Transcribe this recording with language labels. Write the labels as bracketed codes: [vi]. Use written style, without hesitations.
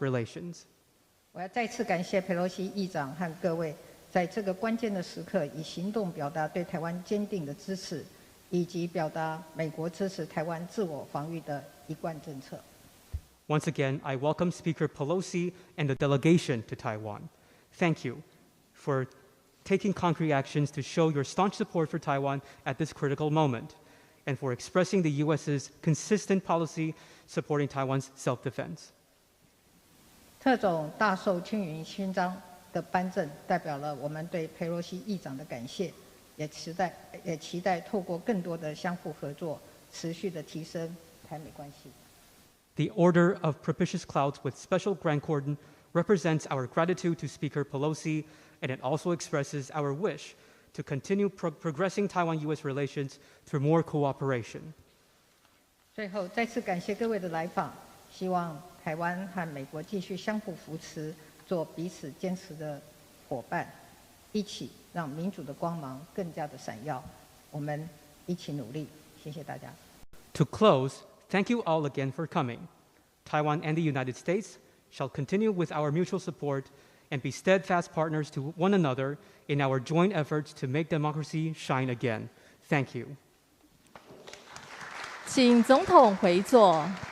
[en] relations. [zh] 我要再次感谢佩洛西议长和各位，在这个关键的时刻，以行动表达对台湾坚定的支持，以及表达美国支持台湾自我防御的一贯政策。 [en] Once again, I welcome Speaker Pelosi and the delegation to Taiwan. Thank you for taking concrete actions to show your staunch support for Taiwan at this critical moment. and for expressing the U.S.'s consistent policy supporting Taiwan's self-defense. [zh] 特种大绶青云勋章的颁证，代表了我们对佩洛西议长的感谢，也期待透过更多的相互合作，持续的提升台美关系。 [en] The Order of Propitious Clouds with Special Grand Cordon represents our gratitude to Speaker Pelosi, and it also expresses our wish to continue progressing Taiwan-U.S. relations through more cooperation. [zh] 最后，再次感谢各位的来访，希望台湾和美国继续相互扶持，做彼此坚持的伙伴，一起让民主的光芒更加的闪耀。我们一起努力，谢谢大家。 [en] To close, thank you all again for coming. Taiwan and the United States shall continue with our mutual support and be steadfast partners to one another in our joint efforts to make democracy shine again. Thank you. [zh] 请总统回座。